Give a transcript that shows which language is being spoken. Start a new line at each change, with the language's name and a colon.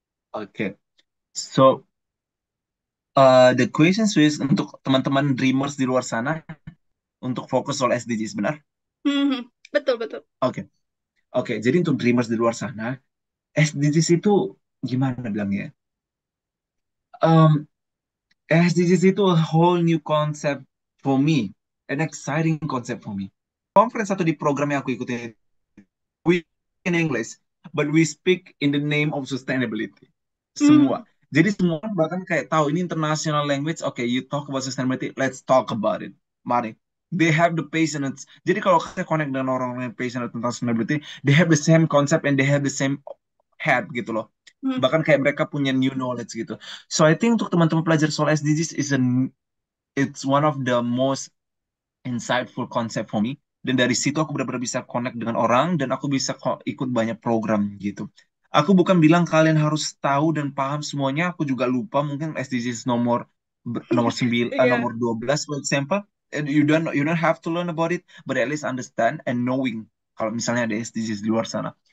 English: Okay. So the question is
Indonesian: untuk teman-teman dreamers di luar sana untuk fokus soal SDGs benar? Betul betul. Oke. Oke, jadi untuk dreamers di luar sana SDGs itu gimana bilangnya?
English: Um, SDGs itu a whole new concept for me, an exciting concept for me. Conference
Indonesian: satu di program yang aku ikutin,
English: we in English, but we speak in the name of sustainability.
Indonesian: Semua. Jadi semua orang bahkan kayak tahu ini international language.
English: Okay, you talk about sustainability, let's talk about it.
Indonesian: Mari.
English: They have the patience.
Indonesian: Jadi kalau kita connect dengan orang-orang yang passionate tentang sustainability,
English: they have the same concept and they have the same head
Indonesian: gitu loh. Bahkan kayak mereka punya
English: new knowledge
Indonesian: gitu.
English: So I think
Indonesian: untuk teman-teman pelajar soal
English: SDGs it's one of the most insightful concept for me.
Indonesian: Dan dari situ aku benar-benar bisa connect dengan orang dan aku bisa ikut banyak program gitu. Aku bukan bilang kalian harus tahu dan paham semuanya. Aku juga lupa mungkin SDGs nomor 9 Iya. nomor 12
English: for example. You don't have to learn about it, but at least understand and knowing
Indonesian: kalau misalnya ada SDGs di luar sana.